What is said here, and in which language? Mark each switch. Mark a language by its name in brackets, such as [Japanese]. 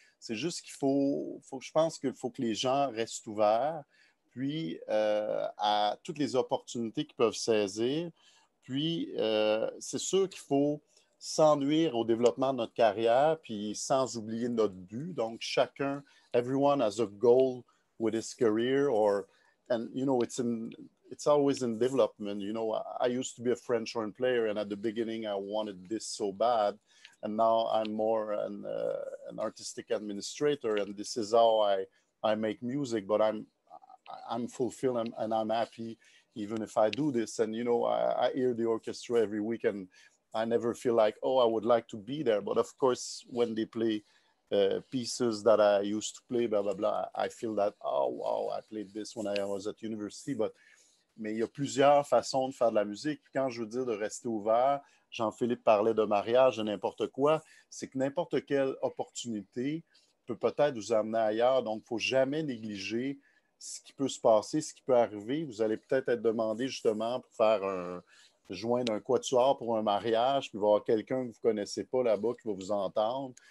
[French] C'est juste je pense qu'il faut que les gens restent ouverts, puis à toutes les opportunités qu'ils peuvent saisir. Puis, c'est sûr qu'il faut sans nuire au développement de notre carrière, puis sans oublier notre but. [English] Donc, everyone has a goal with his career, and it's always in development. I used to be a French horn player, and at the beginning, I wanted this so bad, and now I'm more an artistic administrator, and this is how I make music. But I'm fulfilled and I'm happy even if I do this. And, I hear the orchestra every week and I never feel like, oh, I would like to be there. But of course, when they play pieces that I used to play, blah, blah, blah, I feel that, oh, wow, I played this when I was at university. [French] Mais il y a plusieurs façons de faire de la musique. Puis quand je veux dire de rester ouvert, Jean-Philippe parlait de mariage, de n'importe quoi, c'est que n'importe quelle opportunité peut peut-être vous amener ailleurs. Donc, il ne faut jamais négliger ce qui peut se passer, ce qui peut arriver. Vous allez peut-être être demandé justement pour joindre un quatuor pour un mariage, puis il va y avoir quelqu'un que vous ne connaissez pas là-bas qui va vous entendre.